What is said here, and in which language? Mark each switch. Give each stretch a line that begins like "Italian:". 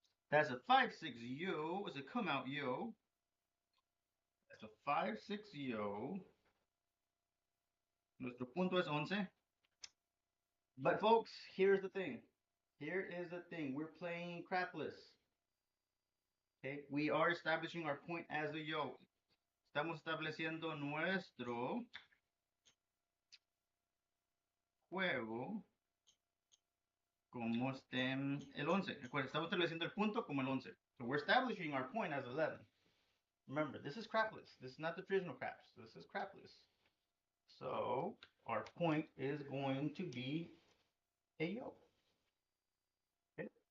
English: That's a 5-6 yo. It's a come out yo. That's a 5-6 yo.
Spanish: Nuestro punto es 11.
English: But folks, here's the thing. Here is the thing. We're playing crapless. Okay, we are establishing our point as a yo.
Spanish: Estamos estableciendo nuestro juego como el 11. Recuerda, estamos estableciendo el punto como el 11.
English: So we're establishing our point as 11. Remember, this is crapless. This is not the traditional craps. This is crapless. So our point is going to be a yo. Okay.